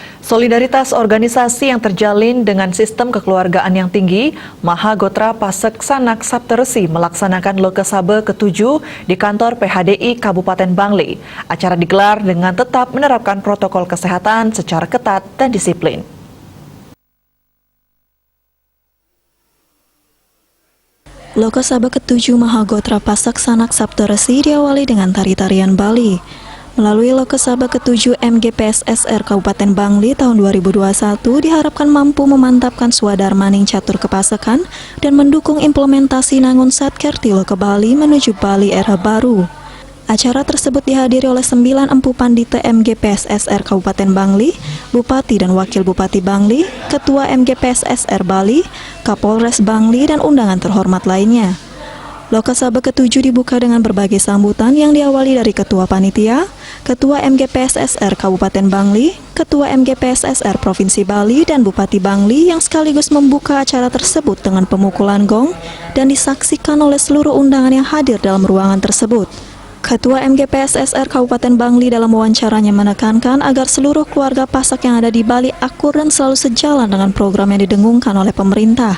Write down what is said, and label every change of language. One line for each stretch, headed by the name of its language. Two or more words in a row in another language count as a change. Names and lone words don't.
Indonesian: Solidaritas organisasi yang terjalin dengan sistem kekeluargaan yang tinggi, Mahagotra Pasek Sanak Sapteresi melaksanakan Lokasaba ke-7 di kantor PHDI Kabupaten Bangli. Acara digelar dengan tetap menerapkan protokol kesehatan secara ketat dan disiplin. Lokasaba ke-7 Mahagotra Pasek Sanak Sapteresi diawali dengan tari-tarian Bali. Melalui Lokasaba ke-7 MGPSSR Kabupaten Bangli tahun 2021 diharapkan mampu memantapkan
Balinese: swadharmaning catur kepasekan
Indonesian: dan mendukung implementasi Nangun Satkerti Loka Bali menuju Bali era baru. Acara tersebut dihadiri oleh 9 empu pandita MGPSSR Kabupaten Bangli, Bupati dan Wakil Bupati Bangli, Ketua MGPSSR Bali, Kapolres Bangli, dan undangan terhormat lainnya. Lokasaba ke-7 dibuka dengan berbagai sambutan yang diawali dari Ketua Panitia, Ketua MGPSSR Kabupaten Bangli, Ketua MGPSSR Provinsi Bali, dan Bupati Bangli yang sekaligus membuka acara tersebut dengan pemukulan gong dan disaksikan oleh seluruh undangan yang hadir dalam ruangan tersebut. Ketua MGPSSR Kabupaten Bangli dalam wawancaranya menekankan agar seluruh keluarga Pasak yang ada di Bali akur dan selalu sejalan dengan program yang didengungkan oleh pemerintah.